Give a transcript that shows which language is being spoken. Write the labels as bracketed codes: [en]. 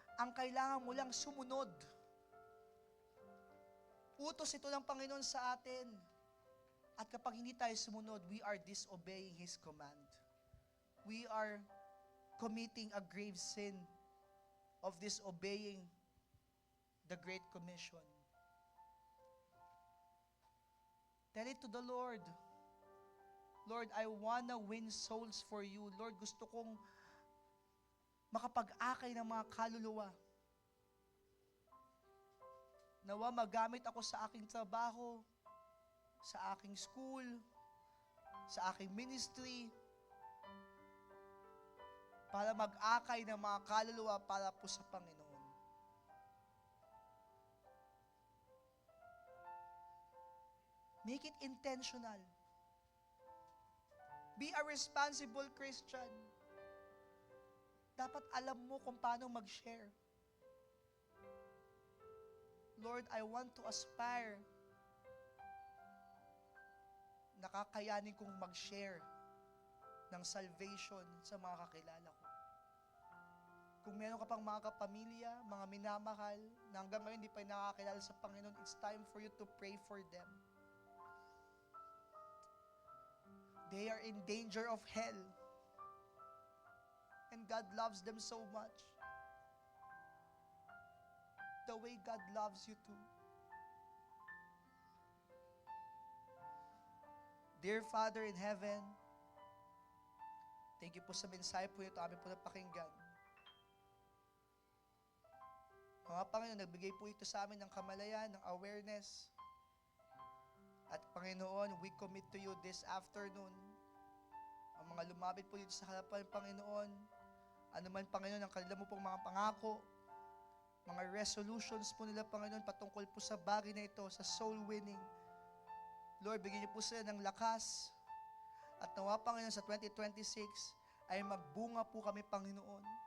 [tl] Ang kailangan mo lang sumunod. Utos ito ng Panginoon sa atin. At kapag hindi tayo sumunod, [en] we are disobeying His command. We are committing a grave sin of disobeying the Great Commission. Tell it to the Lord. Lord, I wanna win souls for you. [tl] Lord, gusto kong makapag-akay ng mga kaluluwa. Nawa magamit ako sa aking trabaho, sa aking school, sa aking ministry, para mag-akay ng mga kaluluwa para po sa Panginoon. [en] Make it intentional. Be a responsible Christian. [tl] Dapat alam mo kung paano mag-share. [en] Lord, I want to aspire. [tl] Nakakayanin kong mag-share ng salvation sa mga kakilala ko. Kung meron ka pang mga kapamilya, mga minamahal, na hanggang ngayon hindi pa nakakilala sa Panginoon, [en] it's time for you to pray for them. They are in danger of hell. And God loves them so much. The way God loves you too. Dear Father in heaven, thank you [tl] po sa mensahe po ito, amin po napakinggan. Mga Panginoon, nagbigay po ito sa amin ng kamalayan, ng awareness. At Panginoon, [en] we commit to you this afternoon. [tl] Ang mga lumapit po dito sa harapan ng Panginoon, ano man Panginoon, ang kanila mo pong mga pangako, mga resolutions po nila Panginoon, patungkol po sa bagay na ito, sa soul winning. Lord, bigyan niyo po sila ng lakas. At nawa Panginoon sa 2026 ay magbunga po kami Panginoon.